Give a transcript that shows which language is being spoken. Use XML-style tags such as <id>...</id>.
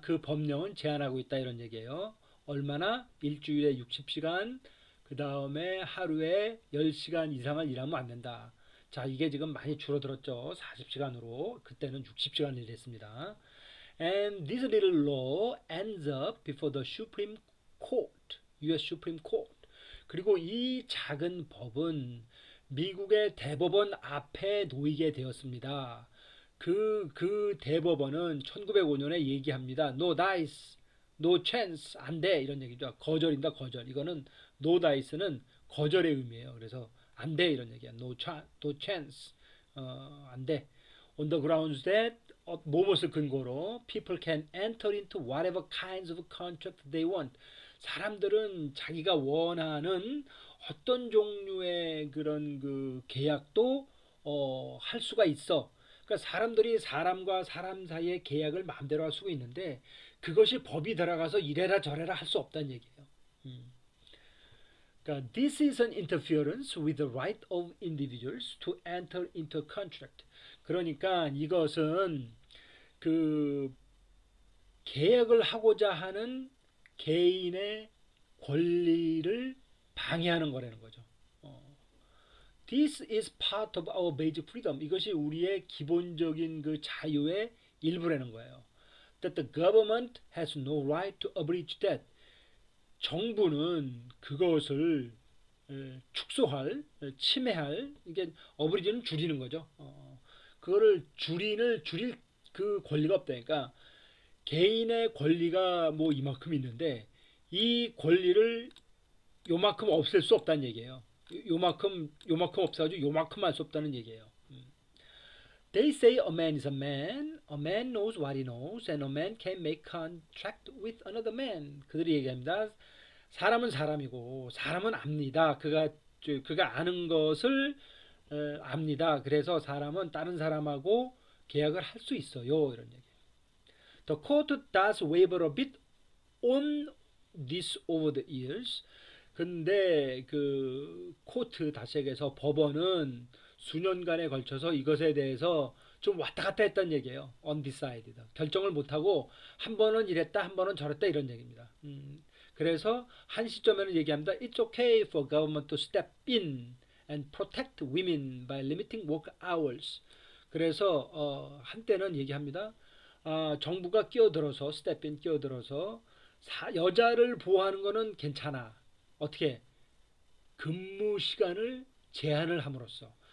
<ko>그 법령은 제한하고 있다, 이런 얘기예요. 얼마나? 일주일에 60시간, 그 다음에 하루에 10시간 이상을 일하면 안 된다. 자, 이게 지금 많이 줄어들었죠. 40시간으로. 그때는 60시간 일했습니다.</ko> <en>And this little law ends up before the Supreme Court, US Supreme Court.</en> <ko>그리고 이 작은 법은 미국의 대법원 앞에 놓이게 되었습니다. 그 대법원은 1905년에 얘기합니다.</ko> <en>No dice, no chance,</en> <ko>안 돼, 이런 얘기죠. 거절입니다, 거절. 이거는 no dice는 거절의 의미예요. 그래서 안 돼, 이런 얘기야.</ko> <en>no chance,</en> <ko>안 돼.</ko> <en>On the grounds that,</en> <ko>무엇을 근거로</ko> <en>people can enter into whatever kinds of contract they want.</en> <ko>사람들은 자기가 원하는 어떤 종류의 그런 그 계약도 할 수가 있어. 그러니까 사람들이 사람과 사람 사이의 계약을 마음대로 할 수가 있는데 그것이 법이 들어가서 이래라 저래라 할 수 없다는 얘기예요.</ko> <en>그러니까 this is an interference with the right of individuals to enter into a contract.</en> <ko>그러니까 이것은 그 계약을 하고자 하는 개인의 권리를 방해하는 거라는 거죠.</ko> <en>This is part of our basic freedom.</en> <ko>이것이 우리의 기본적인 그 자유의 일부라는 거예요.</ko> <en>That the government has no right to abridge that.</en> <ko>정부는 그것을 축소할, 침해할, 이게 abridge는 줄이는 거죠. 그거를 줄일 그 권리가 없다니까. 개인의 권리가 뭐 이만큼 있는데 이 권리를 요만큼 없앨 수 없다는 얘기예요. 요만큼 없어가지고 요만큼 할 수 없다는 얘기예요.</ko> <en>They say a man is a man knows what he knows, and a man can make contract with another man.</en> <ko>그들이 얘기합니다. 사람은 사람이고 사람은 압니다. 그가 아는 것을 압니다. 그래서 사람은 다른 사람하고 계약을 할 수 있어요. 이런 얘기.</ko> <en>The court does waver a bit on this over the years.</en> <ko>근데 그 코트 다시 얘기해서 법원은 수년간에 걸쳐서 이것에 대해서 좀 왔다 갔다 했다는 얘기예요.</ko> <en>undecided.</en> <ko>결정을 못하고 한 번은 이랬다 한 번은 저랬다 이런 얘기입니다. 그래서 한 시점에는 얘기합니다.</ko> <en>It's okay for government to step in and protect women by limiting work hours.</en> <ko>그래서 한때는 얘기합니다. 정부가 끼어들어서</ko> <en>step in</en> <ko>끼어들어서 여자를 보호하는 거는 괜찮아. 어떻게? 근무 시간을 제한을 함으로써.</ko>